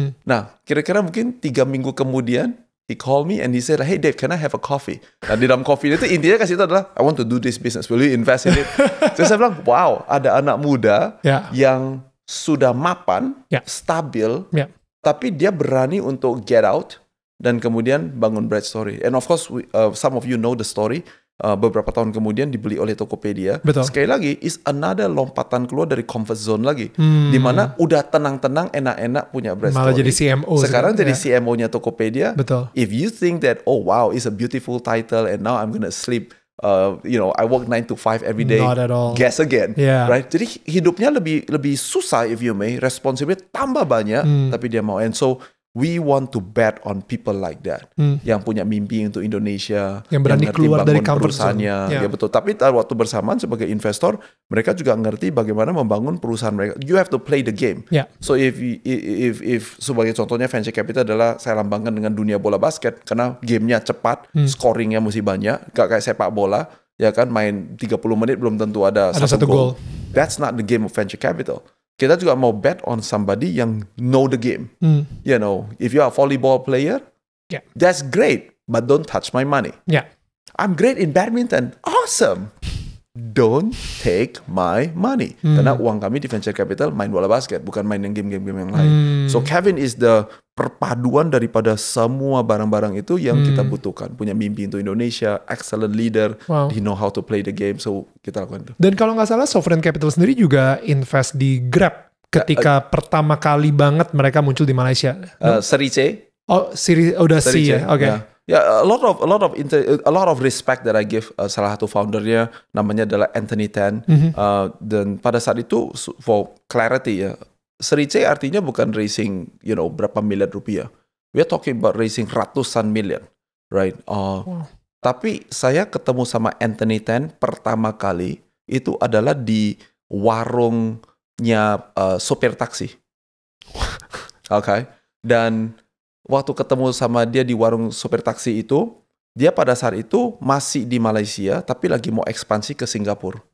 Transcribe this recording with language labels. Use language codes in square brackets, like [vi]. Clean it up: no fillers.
[id] Nah, kira-kira mungkin 3 minggu kemudian, [en] he called me and he said, hey Dave, can I have a coffee? [id] Nah di dalam coffee itu intinya kasih itu adalah, [en] I want to do this business, will you invest in it? [id] Terus saya bilang, wow, ada anak muda yang sudah mapan, stabil, tapi dia berani untuk [en] get out, [id] dan kemudian bangun Bright Story. [en] And of course, some of you know the story. [id] Beberapa tahun kemudian dibeli oleh Tokopedia. Sekali lagi, [en] is another [id] lompatan keluar dari comfort zone lagi. Dimana udah tenang-tenang, enak-enak punya Bright Story. Malah jadi CMO. Sekarang jadi CMO-nya Tokopedia. [en] If you think that, oh wow, it's a beautiful title and now I'm gonna sleep, I work 9 to 5 every day. Not at all. Guess again, right? [id] Jadi hidupnya lebih susah, [en] if you may. Responsibility [id] tambah banyak, tapi dia mau. [en] And so we want to bet on people like that, [id] yang punya mimpi untuk Indonesia, yang berani keluar dari comfort zone. Ya betul. Tapi waktu bersamaan sebagai investor, mereka juga ngerti bagaimana membangun perusahaan mereka. [en] You have to play the game. [id] So if sebagai contohnya venture capital adalah saya lambangkan dengan dunia bola basket, karena gamenya cepat, scoringnya mesti banyak, gak kayak sepak bola, ya kan main 30 menit belum tentu ada satu gol. [en] That's not the game of venture capital. [id] Kita juga mau [en] bet on somebody yang know the game. If you are a volleyball player, that's great, but don't touch my money. I'm great in badminton. Awesome. Don't take my money. [id] Karena uang kami di venture capital main bola basket, bukan main yang game-game yang lain. [en] So Kevin is the [id] perpaduan daripada semua barang-barang itu yang kita butuhkan. Punya mimpi untuk Indonesia, [en] excellent leader, he know how to play the game, [id] so kita lakukan itu. Dan kalau nggak salah, Sovereign Capital sendiri juga invest di Grab ketika pertama kali banget mereka muncul di Malaysia. Seri C. Oh, udah C ya, oke. [en] A lot of respect that I give [id] salah satu foundernya namanya adalah Anthony Tan. Dan pada saat itu [en] for clarity [id] ya, Seri C artinya bukan raising berapa miliar rupiah. [en] We are talking about raising [id] ratusan miliar, [en] right? [id] Tapi saya ketemu sama Anthony Tan pertama kali itu adalah di warungnya sopir taksi. Dan waktu ketemu sama dia di warung sopir taksi itu, dia pada saat itu masih di Malaysia, tapi lagi mau ekspansi ke Singapura.